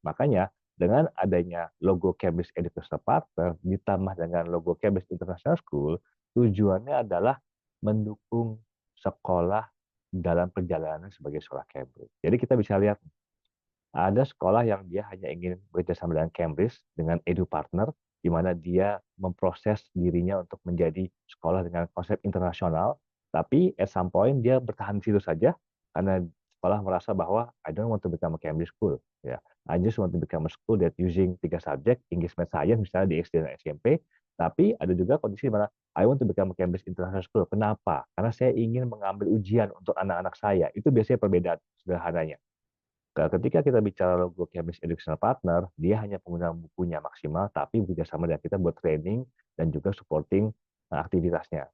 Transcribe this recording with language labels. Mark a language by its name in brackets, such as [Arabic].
[Indonesian] Makanya dengan adanya logo Cambridge Educational Partner ditambah dengan logo Cambridge International School, tujuannya adalah mendukung sekolah dalam perjalanan sebagai sekolah Cambridge. Jadi kita bisa lihat ada sekolah yang dia hanya ingin bekerjasama dengan Cambridge, dengan Edu Partner, di mana dia memproses dirinya untuk menjadi sekolah dengan konsep internasional, tapi [English] at some point [Indonesian] dia bertahan di situ saja, karena sekolah merasa bahwa [English] I don't want to become a Cambridge school, ya. I just want to become a school that using 3 subjek, English, Math, Science [Indonesian] misalnya di SD dan SMP. Tapi ada juga kondisi di mana [English] I want to become a Cambridge International School. [Indonesian] Kenapa? Karena saya ingin mengambil ujian untuk anak-anak saya. Itu biasanya perbedaan sederhananya. Ketika kita bicara logo Cambridge Educational Partner, dia hanya penggunaan bukunya maksimal, tapi bekerjasama dengan kita buat training dan juga supporting aktivitasnya.